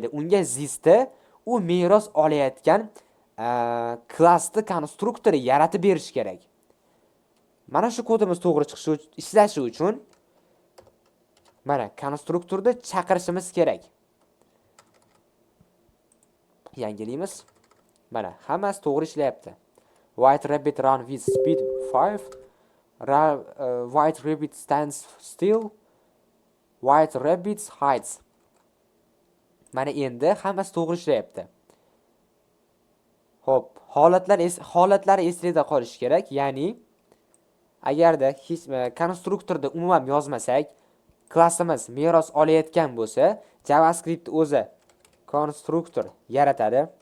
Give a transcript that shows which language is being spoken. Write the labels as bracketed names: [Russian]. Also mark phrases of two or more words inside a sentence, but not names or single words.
[Uzbek] Unga this'ni u meros olayotgan klassni konstruktori yaratib berish kerak. Mana shu kodimiz to'g'ri chiqishi, ishlashi uchun mana konstruktorni chaqirishimiz kerak. Yangilaymiz. Mana hammasi to'g'ri ishlayapti. [English] White rabbit run with speed 5. White rabbit stands still. White rabbit hides. [Uzbek] Mana endi hammasi to'g'ri ishlayapti. Xo'p, holatlari esida qolish kerak. Ya'ni agarda hech konstruktorda umuman yozmasak, klassimiz meros olayotgan bo'lsa, JavaScript o'zi konstruktor yaratadi.